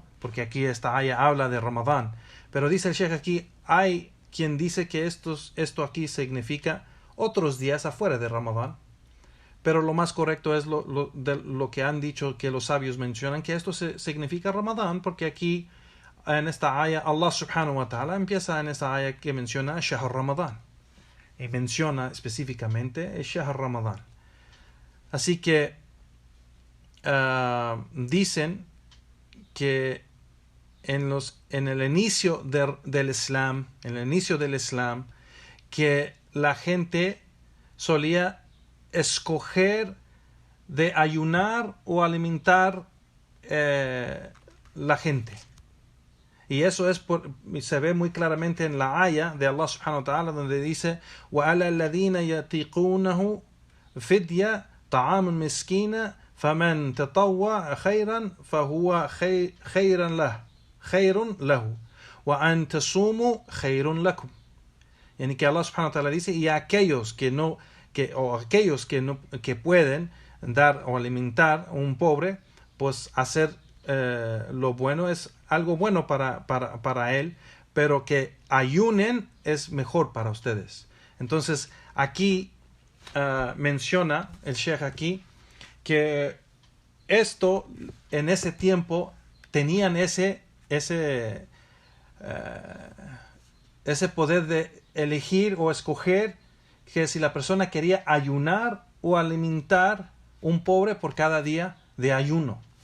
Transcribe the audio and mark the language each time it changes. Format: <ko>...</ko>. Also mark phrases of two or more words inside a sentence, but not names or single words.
<es>Porque aquí esta aya habla de Ramadán. Pero dice el Sheikh aquí, hay quien dice que esto aquí significa otros días afuera de Ramadán. Pero lo más correcto es lo que han dicho, que los sabios mencionan, que esto significa Ramadán, porque aquí en esta aya Allah</es> <ar>سبحانه وتعالى</ar> <es>empieza en esta aya que menciona</es> <ar>شهر رمضان.</ar> <es>Y menciona específicamente el</es> <ar>شهر رمضان.</ar> <es>Así que dicen que en el inicio del Islam, que la gente solía escoger de ayunar o alimentar la gente. Y eso se ve muy claramente en la aya de Allah</es> <ar>سبحانه وتعالى,</ar> <es>donde dice</es> <ar>وَعَلَى الَّذِينَ يَطِيقُونَهُ فِدْيَةٌ طَعَامٌ مِسْكِينٌ فَمَنْ تَطَوَّعَ خَيْرًا فَهُوَ خَيْرٌ لَهُ وَأَنْ تَصُومُوا خَيْرٌ لَكُمْ.</ar> <es>Yani que Allah</es> <ar>سبحانه وتعالى</ar> <es>dice, y aquellos que pueden dar o alimentar a un pobre, pues hacer lo bueno es algo bueno para él, pero que ayunen es mejor para ustedes. Entonces aquí menciona el Sheikh aquí que esto en ese tiempo tenían ese poder de elegir o escoger, que si la persona quería ayunar o alimentar un pobre por cada día de ayuno.</es>